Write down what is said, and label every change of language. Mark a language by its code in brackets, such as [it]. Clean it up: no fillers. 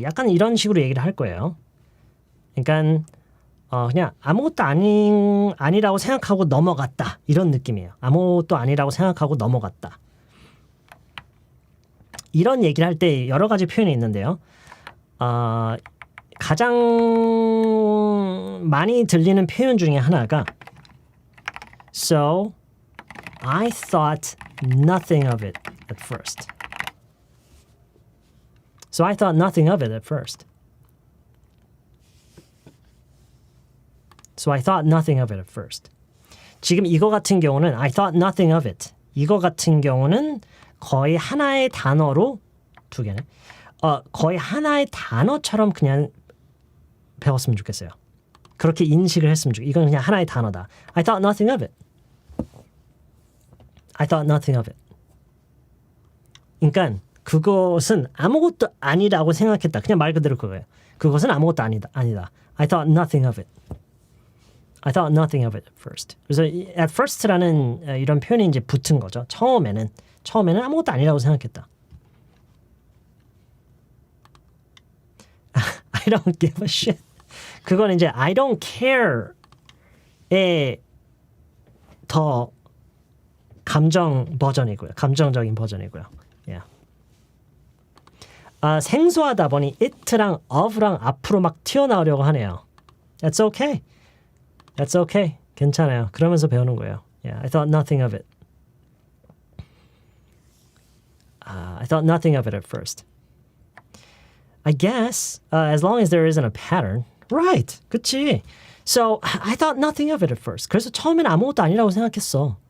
[ko] 약간 이런 식으로 얘기를 할 거예요. 그러니까 그냥 아무것도 아니라고 생각하고 넘어갔다. 이런 느낌이에요. 아무것도 아니라고 생각하고 넘어갔다. 이런 얘기를 할 때 여러 가지 표현이 있는데요. 가장 많이 들리는 표현 중에 하나가 [en] So, I thought nothing of it at first. So, I thought nothing of it at first. So, I thought nothing of it at first. [ko] 지금 이거 같은 경우는 [en] I thought nothing of it. [ko] 이거 같은 경우는 거의 하나의 단어로 두 개네. 거의 하나의 단어처럼 그냥 배웠으면 좋겠어요. 그렇게 인식을 했으면 좋겠어요. 이건 그냥 하나의 단어다. [en] I thought nothing of it. I thought nothing of it. [ko] 그러니까 그것은 아무것도 아니라고 생각했다. 그냥 말 그대로 그거예요. 그것은 아무것도 아니다. [en] I thought nothing of it. I thought nothing of it at first. [ko] 그래서 at first라는 이런 표현이 이제 붙은 거죠. 처음에는 아무것도 아니라고 생각했다. [en] I don't give a shit. [ko] 그건 이제 [en] I don't care [ko] 의 더 감정적인 버전이고요. [en] Yeah. [ko] 생소하다 보니 it랑 of랑 앞으로 막 튀어나오려고 하네요. [en] That's okay. That's okay. [ko] 괜찮아요. 그러면서 배우는 거예요. [en] Yeah, I thought nothing of it. I thought nothing of it at first. I guess as long as there isn't a pattern. Right. [ko] 그치. [en] So I thought nothing of it at first. [ko] 그래서 처음엔 아무것도 아니라고 생각했어.